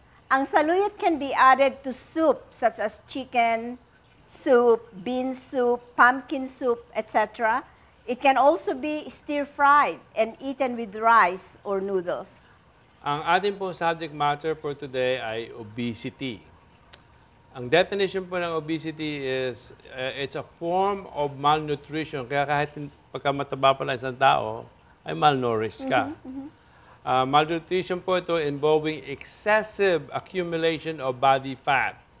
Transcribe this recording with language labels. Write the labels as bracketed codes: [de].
[en] Ang saluyot can be added to soup such as chicken soup, bean soup, pumpkin soup, etc. It can also be stir-fried and eaten with rice or noodles. [tl] Ang ating po [en] subject matter for today [tl] ay obesity. [en] Ang definition po ng obesity is, it's a form of malnutrition. [tl] Kaya kahit pagka mataba pa lang isang tao, ay malnourished ka. [en] Malnutrition [tl] po ito [en] involving excessive accumulation of body fat.